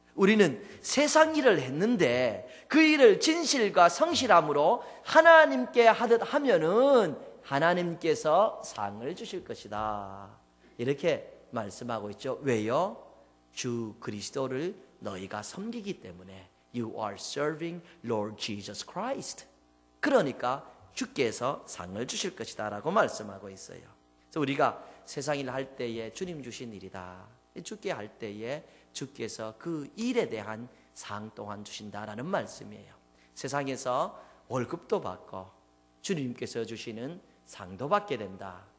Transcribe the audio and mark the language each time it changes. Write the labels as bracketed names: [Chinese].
[Korean] 우리는 세상 일을 했는데 그 일을 진실과 성실함으로 하나님께 하듯 하면은 하나님께서 상을 주실 것이다. 이렇게 말씀하고 있죠. 왜요? 주 그리스도를 너희가 섬기기 때문에. [English] You are serving Lord Jesus Christ. [Korean] 그러니까 주께서 상을 주실 것이다 라고 말씀하고 있어요. 그래서 우리가 세상 일을 할 때에 주님 주신 일이다, 주께 할 때에 주께서 그 일에 대한 상 또한 주신다라는 말씀이에요. 세상에서 월급도 받고 주님께서 주시는 상도 받게 된다.